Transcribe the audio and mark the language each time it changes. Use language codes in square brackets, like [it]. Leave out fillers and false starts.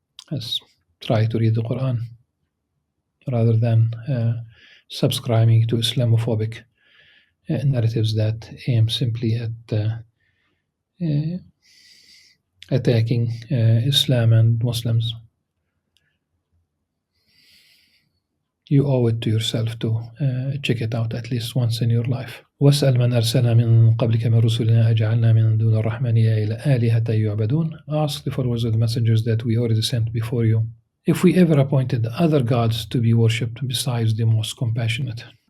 [en] As try to read the Quran rather than subscribing to Islamophobic narratives that aim simply at uh, attacking Islam and Muslims. You owe it to yourself to check it out at least once in your life. [ar] واسأل من أرسلنا من قبلك من رسلنا أجعلنا من دون الرحمن آلهة يعبدون. [en] Ask the followers of the messengers that we already sent before you, if we ever appointed other gods to be worshipped besides the most compassionate.